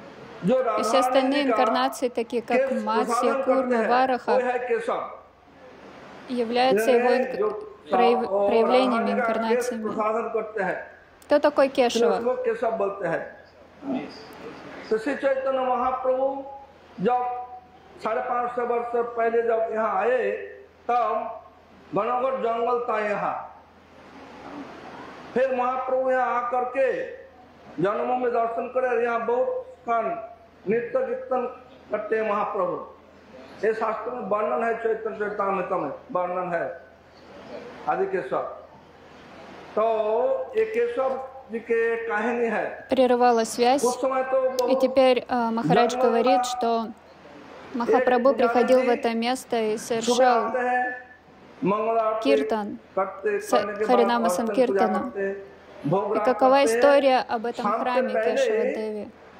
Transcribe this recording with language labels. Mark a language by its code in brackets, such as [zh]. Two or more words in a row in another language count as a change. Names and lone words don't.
[ru] И все остальные инкарнации, такие как Матсья, Курма, Вараха, являются его проявлениями, инкарнациями. Кто такой Кешава? Шри Чайтанья Махапрабху, [hi] जब 550 वर्ष पहले जब यहाँ आए, तब घनघोर जंगल था यहाँ। फिर महाप्रभु यहाँ आकर के जन्मों में दर्शन करे, यहाँ बहुत खान नृत्य कीर्तन करते हैं महाप्रभु। ये शास्त्र में वर्णन है, चैतन्य चरितामृत में वर्णन है आदि केशव। तो ये केशव जी के कहानी है। [ru] Прервала связь, и теперь Махарадж говорит, что Махапрабху приходил в это место и совершал киртан, Харинама Санкиртану. И какова история об этом храме Кешава-деви?